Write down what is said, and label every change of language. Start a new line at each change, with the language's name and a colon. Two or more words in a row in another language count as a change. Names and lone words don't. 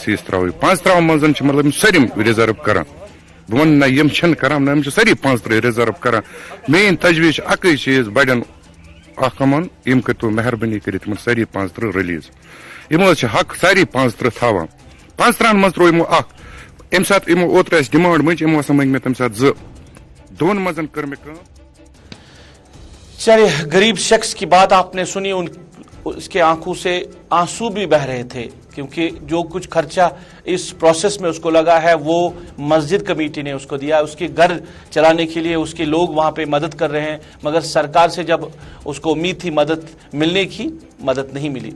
Kashmiri: چیٖز ترٛاوٕ 35 منٛز چھِ مطلب یِم سٲری رِزٲرٕو کران بہٕ وَنہٕ نہ یِم چھِنہٕ کران نہ یِم چھِ سٲری 35 رِزٲرٕو کران میٲنۍ تجویٖز چھِ اَکٕے چیٖز بَڑٮ۪ن اکھ یِمن یِم کٔرۍتو مہربٲنی کٔرِتھ یِمن سٲری 35 رِلیٖز یِمو حظ چھِ حق ساری 35 تھاوان 35 منٛز ترٛوو یِمو اکھ اَمہِ ساتہٕ یِمو اوترٕ اَسہِ ڈِمانڈ مٔنٛج یِمو ہسا منٛگۍ مےٚ تَمہِ ساتہٕ 2 2 منٛز کٔر مےٚ کٲم.
Urdu: چلیے غریب شخص کی بات آپ نے سنی, اس کے آنکھوں سے آنسو بھی بہ رہے تھے کیونکہ جو کچھ خرچہ اس پروسیس میں اس کو لگا ہے وہ مسجد کمیٹی نے اس کو دیا, اس کے گھر چلانے کے لیے اس کے لوگ وہاں پہ مدد کر رہے ہیں, مگر سرکار سے جب اس کو امید تھی مدد ملنے کی, مدد نہیں ملی.